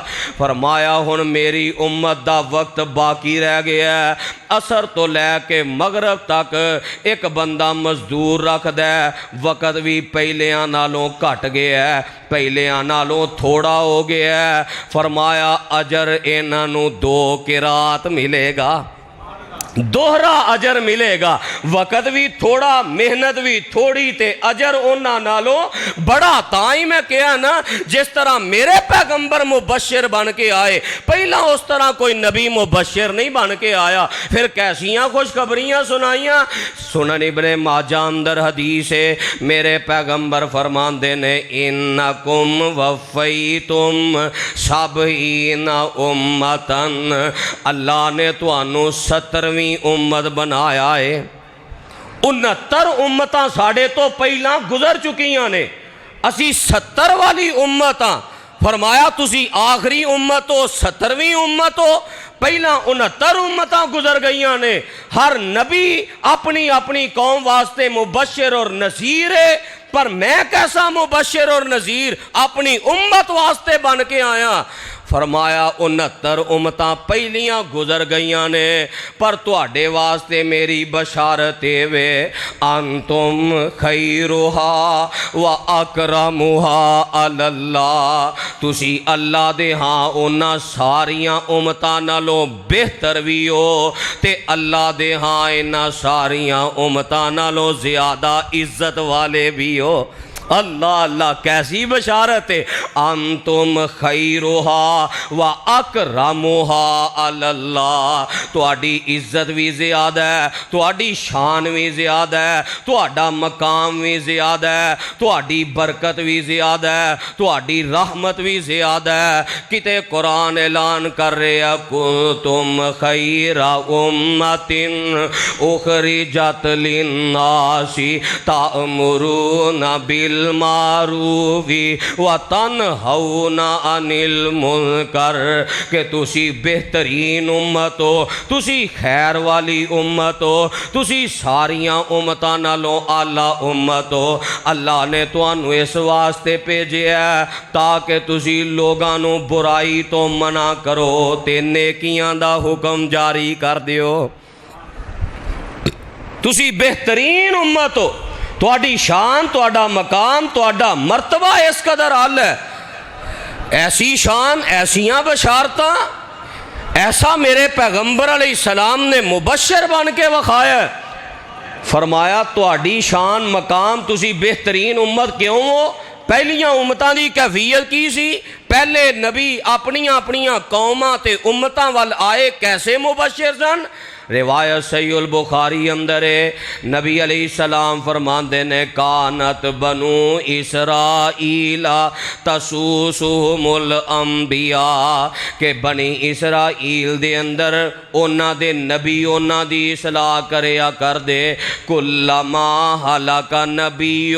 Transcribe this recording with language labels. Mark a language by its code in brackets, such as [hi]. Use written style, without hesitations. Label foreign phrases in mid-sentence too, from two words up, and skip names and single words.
[pa] فرمایا ہن میری امت دا وقت باقی رہ گیا ہے، عصر تو لے کے مغرب تک ایک بندہ مزدور رکھ دے، وقت بھی پہلیاں نالوں کٹ گیا ہے، پہلیاں نالوں تھوڑا ہو گیا ہے۔ فرمایا اجر انہاں نو 2 قرات ملے گا، دوہرا اجر ملے گا، وقت بھی تھوڑا محنت بھی تھوڑی تے اجر انہاں نالوں بڑا۔ تائیں میں کہا نا جس طرح میرے پیغمبر مبشر بن کے آئے، پہلا اس طرح کوئی نبی مبشر نہیں بن کے آیا، پھر کیسیاں خوشخبریاں سنائیاں۔ سنن ابن ماجہ اندر حدیث ہے، میرے پیغمبر فرماندے نے [ar] انکم وفیتم سبعین امتن، [pa] اللہ نے توانوں 70ویں امت بنایا ہے۔ 69 امتاں ساڑھے تو پہلا گزر چکیاں نے، اسی 70 والی امتاں۔ فرمایا تسی آخری امت ہو، 70ویں امت ہو، پہلا 69 امتاں گزر گئیاں نے۔ ہر نبی اپنی اپنی قوم واسطے مبشر اور نذیر ہے، پر میں کیسا مبشر اور نذیر اپنی امت واسطے بن کے آیا۔ فرمایا 69 امتاں پہلیاں گزر گئیاں نے، پر تواڈے واسطے میری بشارت وے [ar] انتم خیرھا و اکرمھا علی اللہ، [pa] تسی اللہ دے ہاں انہاں ساریاں امتاں نالوں بہتر بھی ہو تے اللہ دے ہاں انہاں ساریاں امتاں نالوں زیادہ عزت والے بھی ہو۔ اللہ اللہ کیسی بشارت ہے، [ar] انتم خیرھا و اکرمھا علی اللہ، [pa] تواڈی عزت بھی زیادہ ہے، تواڈی شان بھی زیادہ ہے، تواڈا مقام بھی زیادہ ہے، تواڈی برکت بھی زیادہ ہے، تواڈی رحمت بھی زیادہ ہے۔ کتے قرآن اعلان کر رہے ہیں [ar] کنتم خیر امت اخرجت للناس تأمرون بالمعروف وتنہون عن المنکر، [pa] کہ تسی بہترین امت ہو، تسی خیر والی امت ہو، تسی ساریاں امتاں نالوں اعلیٰ امت ہو۔ اللہ نے تانوں اس واسطے بھیجیا ہے تاکہ تسی لوگاں نو برائی تو منع کرو تے نیکیاں دا حکم جاری کر دیو۔ تسی بہترین امت ہو، تواڈی شان، تواڈا مقام، تواڈا مرتبہ اس قدر اعلی ہے، ایسی شان، ایسیاں بشارتاں، ایسا میرے پیغمبر علیہ السلام نے مبشر بن کے وکھایا۔ فرمایا تواڈی شان مقام، تسی بہترین امت کیوں ہو؟ پہلیاں امتاں دی کیفیت کی سی؟ پہلے نبی اپنیاں اپنیاں قوماں تے امتاں وال آئے کیسے مبشر سن؟ روایت صحیح البخاری اندر ہے، نبی علیہ السلام فرماندے نے [ar] کانت بنو اسرائیل تسوسہم الانبیاء، [pa] کہ بنی اسرائیل دے اندر اونا دے نبی اونا دی اصلاح کریا کر دے، [ar] کلما ہلاک نبی